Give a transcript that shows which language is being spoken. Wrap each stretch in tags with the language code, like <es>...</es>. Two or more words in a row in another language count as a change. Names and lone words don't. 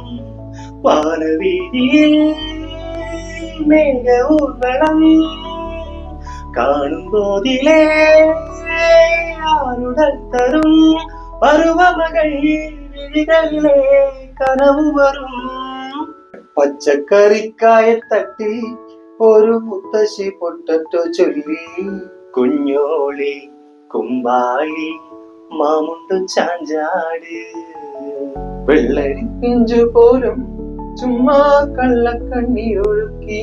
<ta>வானவீதியில் மேக ஊர்வலம் காணும் போதிலே ஆருடல் தரும். பருவமகள் விழிகளிலே கனவு வரும்.</ta> <ml>പച്ചക്കറിക്കായ തട്ടി ഒരു മുത്തശ്ശി പൊട്ടറ്റോ ചൊല്ലി. കുഞ്ഞോളി കുമ്പാളി മാമുണ്ടു ചാഞ്ചാട്. വെള്ളരി പിഞ്ചു പോലും ചുമ്മാ കള്ളക്കണ്ണീരൊഴുക്കി.</ml>